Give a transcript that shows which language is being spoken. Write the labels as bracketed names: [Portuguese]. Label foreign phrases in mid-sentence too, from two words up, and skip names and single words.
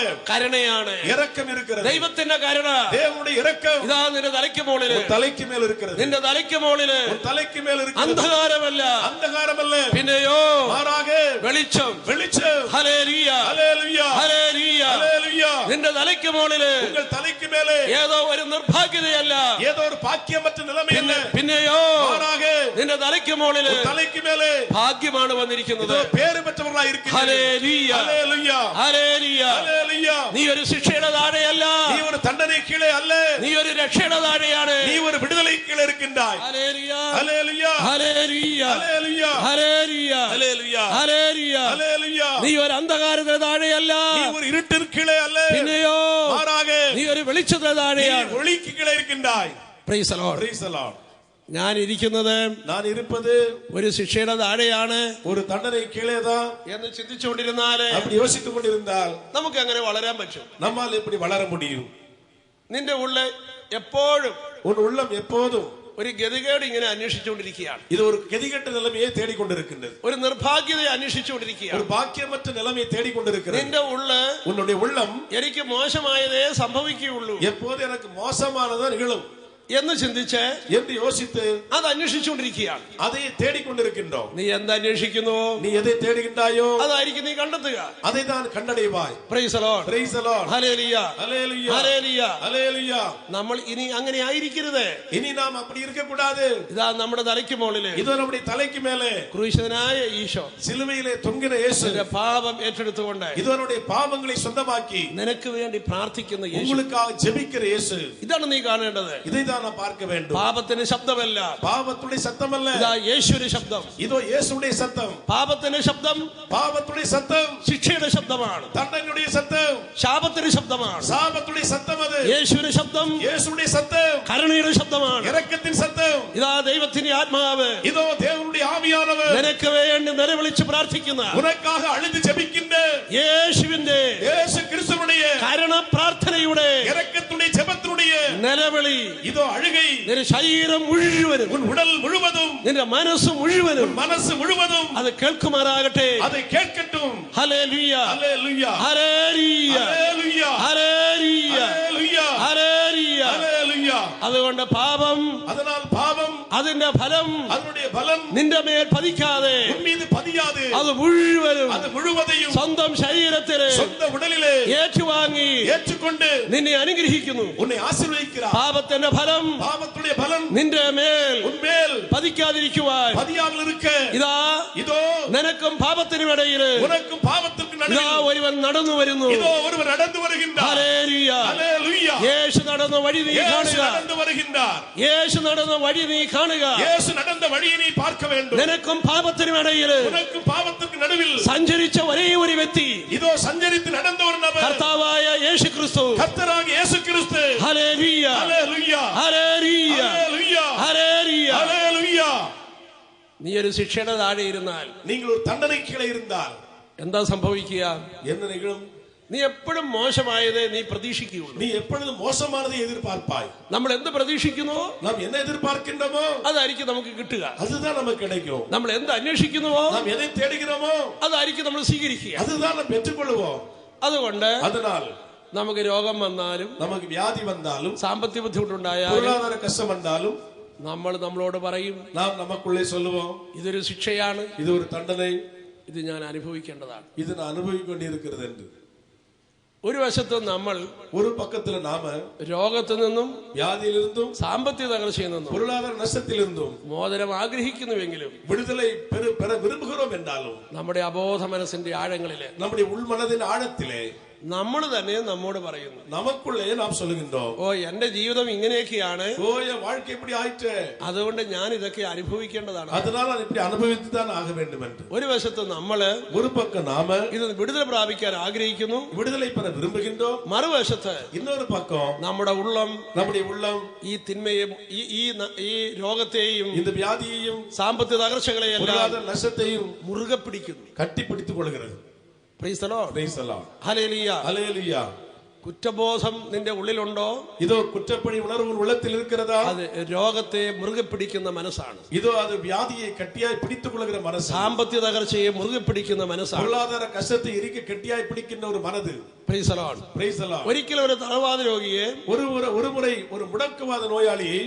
[Malayalam] കരുണയാണ്, [Tamil] இரக்கம் இருக்கிறது. [Malayalam] ദൈവത്തിന്റെ കരുണ, [Tamil] தேவனுடைய இரக்கம் [Malayalam] ഇതാ നിന്റെ തലയ്ക്ക് മുകളിൽ, [Tamil] தலைக்கு மேல் இருக்கிறது. [Malayalam] നിന്റെ തലയ്ക്ക് മുകളിൽ [Tamil] தலைக்கு மேல் இருக்கிறது. [Malayalam] അന്ധകാരമല്ല, അന്ധകാരമല്ല, പിന്നെയോ [Tamil] മാറാക [Malayalam] വെളിച്ചം. വെളിച്ചം. ഹല്ലേലൂയ, ഹല്ലേലൂയ, ഹല്ലേലൂയ, ഹല്ലേലൂയ. നിന്റെ തലയ്ക്ക് മുകളിൽ [Tamil] உங்கள் தலைக்கு மேலே [Malayalam] ഏതോ ഒരു നിർഭാഗ്യതയല്ല, [Tamil] ஏதோ ஒரு பாக்கியமற்ற நிலைமை அல்ல. [Malayalam] പിന്നെയോ [Tamil] மாறாக [Malayalam] നിന്റെ തലയ്ക്ക് മുകളിൽ [Tamil] தலைக்கு மேலே [Malayalam] ഭാഗ്യമാണ് വന്നിരിക്കുന്നത്. [Tamil] പേര് பெற்றவர்களாய் இருக்கிறீர்கள். [Malayalam] ഹല്ലേലൂയ, ഹല്ലേലൂയ, ഹല്ലേലൂയ. ഹല്ലേലൂയ. നീ ഒരു ശിക്ഷയുടെ താഴെയല്ല, [Tamil] நீ ஒரு தண்டனை கீழே அல்ல, [Malayalam] നീ ഒരു രക്ഷയുടെ താഴെയാണ്. [Tamil] நீ ஒரு விடுதலை கீழே இருக்கின்றாய். [Malayalam] ഹല്ലേലൂയ, ഹല്ലേലൂയ, ഹല്ലേലൂയ, ഹല്ലേലൂയ, ഹല്ലേലൂയ, ഹല്ലേലൂയ, ഹല്ലേലൂയ. ഹല്ലേലൂയ. നീ ഒരു അന്ധകാരത്തിന് താഴെയല്ല, [Tamil] நீ ஒரு இருட்டின் கீழே அல்ல, [Malayalam] പിന്നെയോ [Tamil] മാറാക [Malayalam] നീ ഒരു വെളിച്ചത്തിന് താഴെയാണ്. [Tamil] நீ ஒளிக்கு கீழே இருக்கின்றாய். [English] Praise the Lord. Praise the Lord. [Malayalam] ഞാൻ ഇരിക്കുന്നത്, [Tamil] நான் இருப்பது [Malayalam] ഒരു ശിക്ഷയുടെ താഴെയാണ് [Tamil] ஒரு தண்டனை கீழேதான் [Malayalam] എന്ന് ചിന്തിച്ചുകൊണ്ടിരുന്നാല്, [Tamil] அப்படி யோசித்துக் கொண்டிருந்தாൽ [Malayalam] നമുക്ക് അങ്ങനെ വളരാൻ പറ്റും. [Tamil] நம்மால் எப்படி வளர முடியும்? [Malayalam] നിന്റെ ഉള്ളിൽ എപ്പോഴും [Tamil] உன் உள்ளம் எப்போதும் [Malayalam] ഒരു ഗതികേട് ഇങ്ങനെ അന്വേഷിച്ചുകൊണ്ടിരിക്കുകയാണ്, [Tamil] இது ஒரு கெதிகெட்ட நிலைமையை தேடிக்கொண்டிருக்கின்றது, [Malayalam] ഒരു നിർഭാഗ്യതയെ [Tamil] ஒரு [Malayalam] അന്വേഷിച്ചുകൊണ്ടിരിക്കുകയാണ്. [Tamil] பாக்கியமற்ற நிலைமையை தேடிக்கொண்டிருக்கிறது. [Malayalam] നിന്റെ ഉള്ളിൽ [Tamil] உன்னுடைய உள்ளம் [Malayalam] എനിക്ക് മോശമായതേ സംഭവിക്കുകയുള്ളൂ [Tamil] எப்போது எனக்கு மோசமானதா நிகழும் [Malayalam] എന്ന് ചിന്തിച്ച് [Tamil] என்று யோசித்து [Malayalam] അത് അന്വേഷിച്ചുകൊണ്ടിരിക്കുകയാണ്. [Tamil] அதை தேடிக்கொண்டிருக்கின்றோம். [Malayalam] നീ എന്താ അന്വേഷിക്കുന്നു, [Tamil] நீ எதை தேடுகின்றாயோ [Malayalam] അതായിരിക്കും നീ കണ്ടെത്തുക. [Tamil] அதை தான் கண்டடைவாய். [English] Praise the Lord. Praise the Lord. [Malayalam] ഹല്ലേലൂയ, ഹല്ലേലൂയ, ഹല്ലേലൂയ. ഹല്ലേലൂയ. നമ്മൾ ഇനി അങ്ങനെ ആയിരിക്കരുത്. [Tamil] இனி நாம் அப்படி இருக்க கூடாது. [Malayalam] ഇതാ നമ്മുടെ തലയ്ക്ക് മുകളില് [Tamil] இதோ நம்முடைய தலைக்கு மேலே [Malayalam] ക്രൂശിതനായ ഈശോ [Tamil] சிலுவையிலே தொங்கின இயேசு [Malayalam] നിന്റെ പാപം ഏറ്റെടുത്തുകൊണ്ട് [Tamil] இதோ நம்முடைய பாவங்களை சொந்தமாக்கி [Malayalam] നിനക്ക് വേണ്ടി പ്രാർത്ഥിക്കുന്ന യേശു, [Tamil] உங்களுக்காக ஜெபிக்கிற இயேசு. [Malayalam] ഇതാണ് നീ കാണേണ്ടത്. [Tamil] இதை தான் நாம் பார்க்க வேண்டும். [Malayalam] പാപത്തിന്റെ ശബ്ദമല്ല, [Tamil] பாவத்துடைய சத்தம் அல்ல, [Malayalam] ഇതാ യേശുവിന്റെ ശബ്ദം. [Tamil] இதோ இயேசுடைய சத்தம். [Malayalam] പാപത്തിന്റെ ശബ്ദം [Tamil] பாவத்துடைய சத்தம் [Malayalam] ശിക്ഷയുടെ ശബ്ദമാണ്, [Tamil] தண்டனையுடைய சத்தம். [Malayalam] ശാപത്തിന്റെ ശബ്ദമാണ്. [Tamil] சாபத்துடைய சத்தம் அது. [Malayalam] യേശുവിന്റെ ശബ്ദം [Tamil] இயேசுடைய சத்தம் [Malayalam] കരുണയുടെ ശബ്ദമാണ്. [Tamil] இரக்கத்தின் சத்தம். [Malayalam] ഇതാ ദൈവത്തിന്റെ ആത്മാവ് [Tamil] இதோ தேவனுடைய ஆவியானவர் [Malayalam] നിനക്ക് വേണ്ടി നിലവിളിച്ച് പ്രാർത്ഥിക്കുന്ന, [Tamil] உனக்காக அழுது ஜெபிக்கின்ற [Malayalam] യേശുവിന്റെ [Tamil] இயேசு கிறிஸ்துவுடைய [Malayalam] കരുണ പ്രാർത്ഥനയുടെ [Tamil] இரக்கத்துடைய ஜெபத்தினுடைய [Malayalam] നിലവിളി, [Tamil] இதோ அழுகை [Malayalam] നിന്റെ ശരീരം മുഴുവനും, [Tamil] உன் உடல் முழுவதும், [Malayalam] നിന്റെ മനസ്സ് മുഴുവനും [Tamil] உன் மனசு முழுவதும் [Malayalam] അത് കേൾക്കുമാറാകട്ടെ. [Tamil] அதை கேட்கட்டும். [Malayalam] ഹല്ലേലൂയ, [Tamil] ஹல்லேலூயா, [Malayalam] ഹല്ലേലൂയ, [Tamil] ஹல்லேலூயா, [Malayalam] ഹല്ലേലൂയ, [Tamil] ஹல்லேலூயா, [Malayalam] ഹല്ലേലൂയ. [Tamil] ஹல்லேலூயா. [Malayalam] അതുകൊണ്ട് പാപം, [Tamil] அதனால் பாவம் [Malayalam] അതിന്റെ ഫലം [Tamil] அதனுடைய பலன் [Malayalam] നിന്റെ മേൽ പതിക്കാതെ [Tamil] உன் மீது பதியாது. [Malayalam] അത് മുഴുവനും [Tamil] அது முழுவதையும் [Malayalam] സ്വന്തം ശരീരത്തില് [Tamil] சொந்த உடலிலே [Malayalam] ഏറ്റുവാങ്ങി [Tamil] ஏற்றுக்கொண்டு [Malayalam] നിന്നെ അനുഗ്രഹിക്കുന്നു. [Tamil] உன்னை ஆசீர்வதிக்கிறார். [Malayalam] പാപത്തിന്റെ ഫലം [Tamil] பாவத்துடைய பலன் [Malayalam] നിന്റെ മേൽ [Tamil] உன்மேல் [Malayalam] പതിക്കാതിരിക്കുവാൻ [Tamil] பதியாமல் இருக்க [Malayalam] ഇതാ [Tamil] இதோ [Malayalam] നിനക്കും പാപത്തിനും ഇടയിൽ [Tamil] உனக்கும் பாவத்திற்கு [Malayalam] ഇതാ [Tamil] நடுவில் [Malayalam] ഒരുവൻ നടന്നു വരുന്നു. [Tamil] இதோ ஒருவர் நடந்து வருகின்றார். [Malayalam] ഹല്ലേലൂയ. [Tamil] ஹல்லேலூயா. [Malayalam] യേശു നടന്ന വഴി നീ [Tamil] இயேசு [Malayalam] കാണുക. [Tamil] நடந்து வருகின்றார். [Malayalam] യേശു നടന്ന വഴി നീ കാണുക. [Tamil] இயேசு நடந்த வழியை நீ பார்க்க வேண்டும். [Malayalam] നിനക്കും പാപത്തിനും ഇടയിൽ [Tamil] உனக்கும் பாவத்திற்கு நடுவில் [Malayalam] സഞ്ചരിച്ച ഒരേ ഒരു വ്യക്തി [Tamil] இதோ சஞ்சரித்து நடந்த ஒரு நபர் [Malayalam] കർത്താവായ യേശു ക്രിസ്തു. [Tamil] கர்த்தராகிய இயேசு கிறிஸ்து. [Malayalam] ഹല്ലേലൂയ, [Tamil] ஹல்லேலூயா, [Malayalam] ഹല്ലേലൂയ, [Tamil] ஹல்லேலூயா, [Malayalam] ഹല്ലേലൂയ. [Tamil] ஹல்லேலூயா. [Malayalam] നീ ഒരു ശിക്ഷയുടെ താഴെ ഇരുന്നാൽ [Tamil] நீங்கள் ஒரு தண்டனை கீழே இருந்தால் [Malayalam] എന്താ സംഭവിക്കുക? [Tamil] என்ன நிகழும்? [Malayalam] നീ എപ്പോഴും മോശമായതേ നീ പ്രതീക്ഷിക്കുകയുള്ളൂ. [Tamil] நீ எப்பொழுதும் மோசமானதை எதிர்பார்ப்பாய். [Malayalam] നമ്മൾ എന്ത് പ്രതീക്ഷിക്കുന്നുവോ [Tamil] நாம் என்ன எதிர்பார்க்கின்றோமோ [Malayalam] അതായിരിക്കും നമുക്ക് കിട്ടുക. [Tamil] அதுதான் நமக்கு கிடைக்கும். [Malayalam] നമ്മൾ എന്ത് അന്വേഷിക്കുന്നുവോ [Tamil] நாம் எதை தேடுகிறோமோ [Malayalam] അതായിരിക്കും നമ്മൾ സ്വീകരിക്കുക. [Tamil] அதுதான் நாம் பெற்றுக்கொள்வோம். [Malayalam] അതുകൊണ്ട് [Tamil] அதனால் [Malayalam] നമുക്ക് രോഗം വന്നാലും, [Tamil] நமக்கு வியாதி வந்தாலும், [Malayalam] സാമ്പത്തിക ബുദ്ധിമുട്ടുണ്ടായാലും [Tamil] பொருளாதார கஷ்டம் வந்தாலும் [Malayalam] നമ്മൾ നമ്മളോട് പറയും, [Tamil] நாம் நமக்குள்ளே சொல்லுவோம், [Malayalam] ഇതൊരു ശിക്ഷയാണ്, [Tamil] இது ஒரு தண்டனை, [Malayalam] ഇത് ഞാൻ അനുഭവിക്കേണ്ടതാണ്. [Tamil] இது நான் அனுபவிக்க வேண்டியிருக்கிறது என்று. [Malayalam] ഒരു വശത്ത് നമ്മൾ [Tamil] ஒரு பக்கத்துல நாம [Malayalam] രോഗത്തിൽ നിന്നും, [Tamil] வியாதியிலிருந்தும், [Malayalam] സാമ്പത്തിക തകർച്ചയിൽ നിന്നും [Tamil] பொருளாதார நஷ்டத்திலிருந்தும் [Malayalam] മോചനം ആഗ്രഹിക്കുന്നുവെങ്കിലും [Tamil] விடுதலை பெற விரும்புகிறோம் என்றாலும் [Malayalam] നമ്മുടെ അബോധ മനസ്സിന്റെ ആഴങ്ങളില് [Tamil] நம்முடைய உள்மனதின் ஆழத்திலே [Malayalam] നമ്മൾ തന്നെ നമ്മോട് പറയുന്നു, [Tamil] நமக்குள்ளே நாம் சொல்லுகின்றோம், [Malayalam] ഓ എന്റെ ജീവിതം ഇങ്ങനെയൊക്കെയാണ്, [Tamil] ஓ என் வாழ்க்கை இப்படி ஆயிற்று, [Malayalam] അതുകൊണ്ട് ഞാൻ ഇതൊക്കെ അനുഭവിക്കേണ്ടതാണ്. [Tamil] அதனால் நான் இப்படி அனுபவித்துதான் ஆக வேண்டும் என்று. [Malayalam] ഒരു വശത്ത് നമ്മള് [Tamil] ஒரு பக்கம் நாம [Malayalam] ഇത് വിടുതൽ പ്രാപിക്കാൻ ആഗ്രഹിക്കുന്നു, [Tamil] விடுதலை பெற விரும்புகின்றோம். [Malayalam] മറുവശത്ത് [Tamil] இன்னொரு பக்கம் [Malayalam] നമ്മുടെ ഉള്ളം [Tamil] நம்முடைய உள்ளம் [Malayalam] ഈ തിന്മയും ഈ രോഗത്തെയും [Tamil] இந்த வியாதியையும் [Malayalam] സാമ്പത്തിക തകർച്ചകളെയും [Tamil] பொருளாதார நஷ்டத்தையும் [Malayalam] മുറുകെ പിടിക്കുന്നു. [Tamil] கட்டி பிடித்துக் கொள்கிறது. [English] Praise the Lord. Praise the Lord. [Malayalam] ഹല്ലേലൂയ. [English] Hallelujah. [Malayalam] കുറ്റബോധം നിന്റെ ഉള്ളിലുണ്ടോ? [Tamil] இதோ குற்றப்பழி உணர்வு உள்ளத்தில் இருக்கிறதா? [Malayalam] അത് രോഗത്തെ മുറുകെ പിടിക്കുന്ന മനസ്സാണ്. [Tamil] இதோ அது வியாதியை கட்டியாய் பிடித்துக் கொள்கிற மனசு. [Malayalam] സാമ്പത്തിക തകർച്ചയെ മുറുകെ പിടിക്കുന്ന മനസ്സാണ്. [Tamil] பொருளாதார கஷ்டத்தை இறுக்கி கட்டியாய் பிடிக்கின்ற ஒரு மனது. [English] Praise the Lord. Praise the Lord. [Malayalam] ഒരിക്കലും ഒരു തളർവാദ രോഗിയെ [Tamil] ஒரு முறை ஒரு முடக்குவாத நோயாளியை